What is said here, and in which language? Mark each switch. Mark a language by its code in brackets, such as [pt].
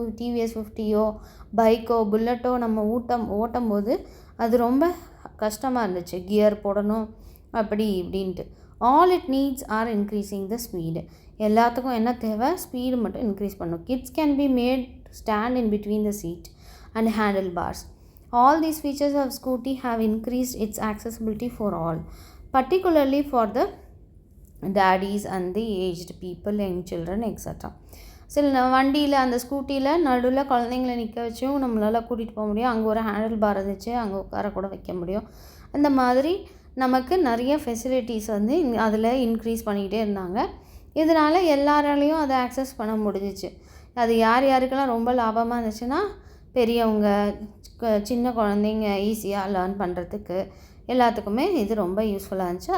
[ta] TVS 50யோ பைக்கோ புல்லட்டோ நம்ம ஓட்டும் போது அது ரொம்ப கஷ்டமாக இருந்துச்சு, கியர் போடணும் அப்படி இப்படின்ட்டு. [en] All it needs are increasing the speed. [ta] எல்லாத்துக்கும் என்ன தேவை, ஸ்பீடு மட்டும் இன்க்ரீஸ் பண்ணணும். [en] Kids can be made stand in between the seat and handle bars. All these features of Scooty have increased its accessibility for all, particularly for the daddies and the aged people, young children, etc. [ta] சில வண்டியில் அந்த ஸ்கூட்டியில் நடுவில் குழந்தைங்களை நிற்க வச்சும் நம்மளால் கூட்டிகிட்டு போக முடியும். அங்கே ஒரு ஹேண்டில் பார் இருந்துச்சு, அங்கே உட்கார கூட வைக்க முடியும். அந்த மாதிரி நமக்கு நிறைய ஃபெசிலிட்டிஸ் வந்து அதில் இன்க்ரீஸ் பண்ணிக்கிட்டே இருந்தாங்க. இதனால் எல்லாராலையும் அதை ஆக்சஸ் பண்ண முடிஞ்சிச்சு. அது யார் யாருக்கெல்லாம் ரொம்ப லாபமாக இருந்துச்சுன்னா, பெரியவங்க, சின்ன குழந்தைங்க ஈஸியாக லேர்ன் பண்ணுறதுக்கு எல்லாத்துக்குமே இது ரொம்ப யூஸ்ஃபுல்லாக இருந்துச்சு.